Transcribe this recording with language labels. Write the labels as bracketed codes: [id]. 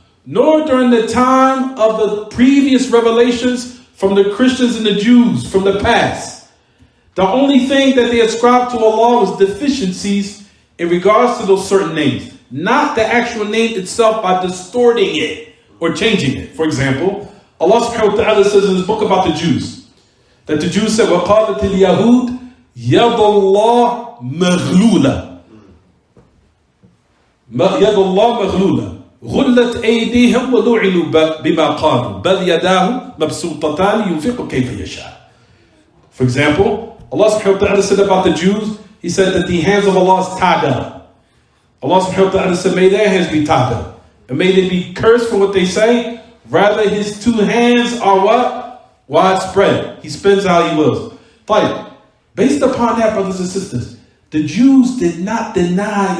[en] Nor during the time of the previous revelations from the Christians and the Jews from the past. The only thing that they ascribed to Allah was deficiencies in regards to those certain names, not the actual name itself by distorting it or changing it. For example, Allah subhanahu wa ta'ala says in his book about the Jews, that the Jews said, [ar] وَقَالَتِ الْيَهُودِ يَدَ اللَّهِ مَغْلُولَةً يَدَ اللَّهِ مَغْلُولَةً غُلَّتْ أَيْدِيهِمْ وَلُعِنُوا بِمَا قَالُوا بَلْ يَدَاهُ مَبْسُوطَتَانِ يُنْفِقُ كَيْفَ يَشَاءُ. [en] For example, Allah subhanahu wa ta'ala said about the Jews, He said that the hands of Allah is tied up. Allah subhanahu wa ta'ala said, may their hands be tied up. And may they be cursed for what they say. Rather, His two hands are what? Widespread. He spins how He wills. But based upon that, brothers and sisters, the Jews did not deny.